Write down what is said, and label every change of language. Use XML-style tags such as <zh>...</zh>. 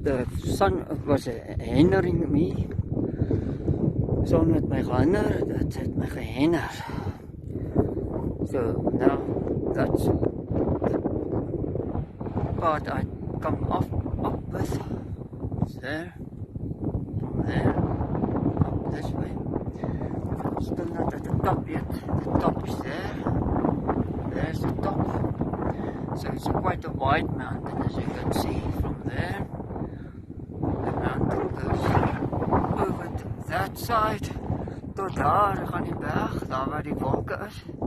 <en>The sun was hindering me.</en> <af>Son het my gehinder, dit het my gehinder.</af> <en>So now that's the part I come up with. It's there, from there, up this way. Still not at the top yet. The top is there. There's the top. So it's quite a wide mountain, as you can see from there. The mountain goes over to that side.</en> <af>Tot daar gaan die berg, daar waar die wolke is.</af>